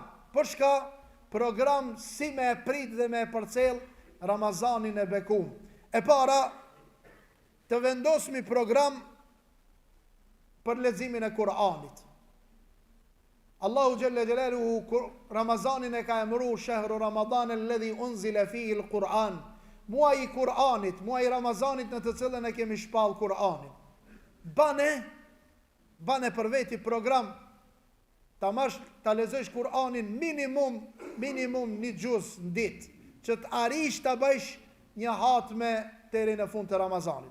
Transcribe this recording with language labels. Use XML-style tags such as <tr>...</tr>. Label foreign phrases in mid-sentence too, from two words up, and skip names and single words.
<sq>Për shka program si me e prit dhe me e përcel Ramazanin e bekum. E para, të vendosmi program për leximin e Kur'anit.</sq> <ar>الله جل جلاله</ar> <sq>Ramazanin e ka emru</sq> <ar>شهر رمضان الذي أنزل فيه القرآن,</ar> <sq>muaj i Kur'anit, muaj i Ramazanit në të cilën e kemi shpall Kur'anin. Bane për veti program, ta marrësh ta lexosh Kur'anin minimum një gjuz në ditë, që të arish ta bësh një hatme deri në fund të Ramazanit.</sq>